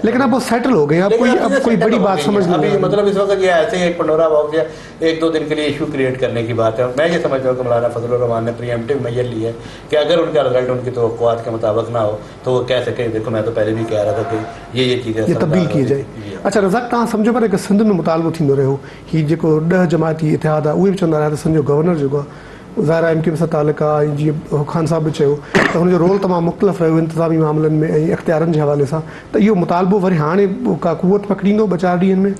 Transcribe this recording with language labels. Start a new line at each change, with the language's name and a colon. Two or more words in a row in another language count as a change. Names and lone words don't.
Urdu: لیکن اب وہ سیٹل ہو گئے, اب کوئی بڑی بات سمجھ نہیں ابھی مطلب اس وقت یہ ایسے ہی ایک
English: Pandora box
Urdu: یا 1-2 دن کے لیے
English: issue create
Urdu: کرنے کی بات ہے. میں یہ سمجھتا ہوں کہ مولانا فضل الرحمان نے
English: preemptive measure
Urdu: لیا ہے کہ اگر ان کا رزلٹ ان کی توقعات کے مطابق نہ ہو تو وہ کہہ سکے دیکھو میں تو پہلے بھی کہہ رہا تھا کہ یہ چیزیں تبدیل کی جائے.
Sindhi: اچھا رزاق تव्हां सम्झो पर सिंध में मुतालबो थींदो रहियो हीउ जेको 10 जमाती इतिहाद आहे उहे बि चवंदा रहिया त सिंध जो गवर्नर जेको आहे ज़ाहिर एम के सां तालुक आहे, ऐं जीअं ख़ान साहब बि चयो त हुनजो रोल तमामु मुख़्तलिफ़ रहियो इंतिज़ामी मामलनि में ऐं इख़्तियारनि जे हवाले सां, त इहो मुतालबो वरी हाणे का क़ुवत पकड़ींदो 2-4 ॾींहंनि में?